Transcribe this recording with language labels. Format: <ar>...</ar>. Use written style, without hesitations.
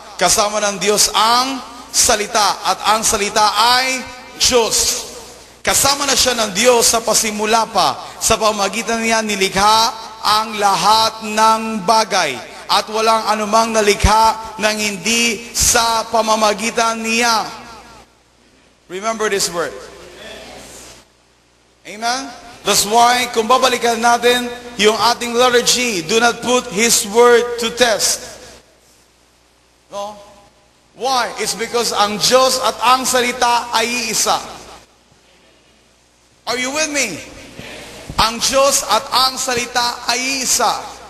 <tl>Kasama ng Diyos ang salita at ang salita ay Diyos. Kasama na siya ng Diyos sa pasimula pa. Sa pamamagitan niya nilikha ang lahat ng bagay at walang anumang nalikha ng hindi sa pamamagitan niya.</tl> <en>Remember this word. Amen? That's why</en> <tl>kung babalikan natin yung ating</tl> <en>letter G, do not put His word to test. No? Why? It's because</en> <tl>ang Diyos at ang salita ay iisa.</tl> <en>Are you with me?</en> <tl>Ang Diyos at ang salita ay iisa.</tl>